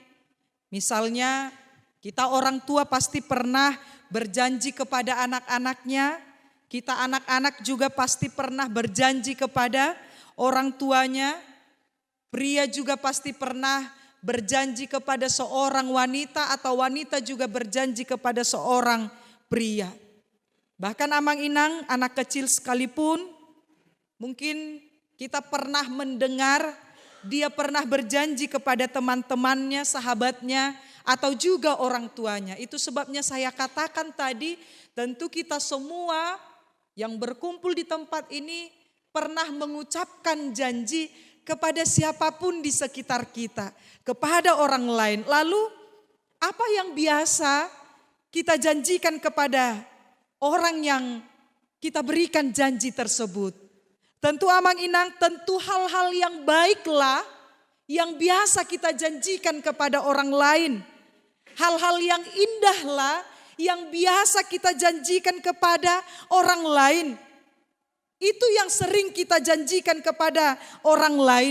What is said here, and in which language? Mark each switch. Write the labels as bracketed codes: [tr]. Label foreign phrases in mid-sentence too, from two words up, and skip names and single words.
[id] Misalnya kita orang tua pasti pernah berjanji kepada anak-anaknya. Kita anak-anak juga pasti pernah berjanji kepada orang tuanya. Pria juga pasti pernah berjanji kepada seorang wanita atau wanita juga berjanji kepada seorang pria. Bahkan amang-inang, anak kecil sekalipun, mungkin kita pernah mendengar dia pernah berjanji kepada teman-temannya, sahabatnya, atau juga orang tuanya. Itu sebabnya saya katakan tadi, tentu kita semua yang berkumpul di tempat ini pernah mengucapkan janji kepada siapapun di sekitar kita, kepada orang lain. Lalu apa yang biasa kita janjikan kepada orang yang kita berikan janji tersebut? Tentu amang-inang, tentu hal-hal yang baiklah yang biasa kita janjikan kepada orang lain. Hal-hal yang indahlah yang biasa kita janjikan kepada orang lain. Itu yang sering kita janjikan kepada orang lain.